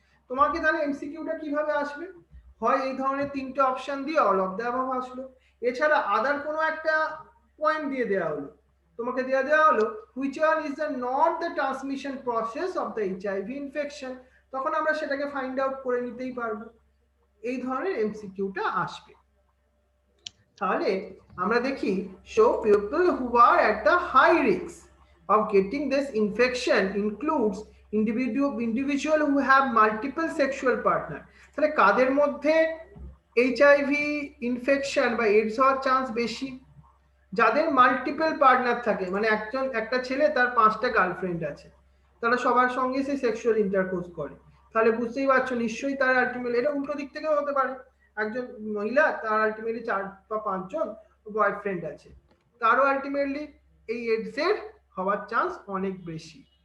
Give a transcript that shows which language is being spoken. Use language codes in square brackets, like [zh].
[bn] তোমাকে তাহলে এমসিকিউটা কিভাবে আসবে, হয় এই ধরনের তিনটে অপশন দিয়ে অল অফ দ্য অ্যাবাভ আসলো, এছাড়া আদার কোনো একটা পয়েন্ট দিয়ে দেওয়া হলো, তোমাকে দেওয়া হলো [en] which one is the not the transmission process of the HIV infection, [bn] তখন আমরা সেটাকে ফাইন্ড আউট করে নিতেই পারবো। এই ধরনের এমসিকিউটা আসবে। তাহলে আমরা দেখি [en] show people who are at the high risk of getting this infection includes individual who have multiple sexual partner। [bn] তাহলে কাদের মধ্যে এইচআইভি ইনফেকশন বা এইডস হওয়ার চান্স বেশি? যাদের মাল্টিপল পার্টনার থাকে, মানে একটা ছেলে তার 5টা গার্লফ্রেন্ড আছে, তারা সবার সঙ্গে সে সেক্সুয়াল ইন্টারকোর্স করে, তাহলে বুঝতেই পারছো নিশ্চয়ই তার আলটিমেটলি, এটা উল্টো দিক থেকেও হতে পারে, একজন মহিলা তার আলটিমেটলি 4 বা 5 জন বয়ফ্রেন্ড আছে, তারও আলটিমেটলি এই এইডস এর হওয়ার চান্স অনেক বেশি।